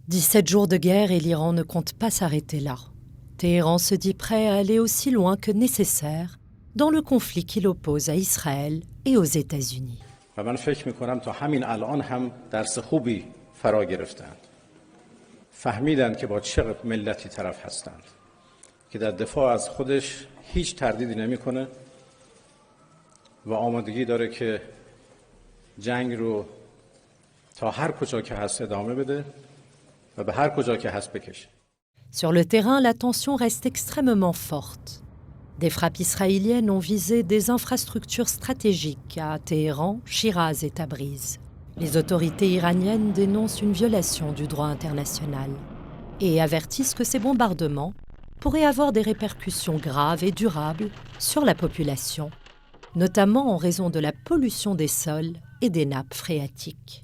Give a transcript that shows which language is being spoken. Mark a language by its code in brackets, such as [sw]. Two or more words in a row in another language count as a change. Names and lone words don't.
[fr] 17 jours de guerre et l'Iran ne compte pas s'arrêter là. Téhéran se dit prêt à aller aussi loin que nécessaire dans le conflit qui l'oppose à Israël et aux États-Unis. [fa] و من فکر می‌کنم تا همین الان هم درس خوبی فرا گرفتند. فهمیدند که با چه ملتی طرف هستند که در دفاع از خودش هیچ تردیدی نمی‌کنه و آمادگی داره که جنگ رو تا هر کجا که هست ادامه بده و به هر کجا که هست بکشه. [fr] Sur le terrain, la tension reste extrêmement forte. Des frappes israéliennes ont visé des infrastructures stratégiques à Téhéran, Chiraz et Tabriz. Les autorités iraniennes dénoncent une violation du droit international et avertissent que ces bombardements pourraient avoir des répercussions graves et durables sur la population, notamment en raison de la pollution des sols et des nappes phréatiques.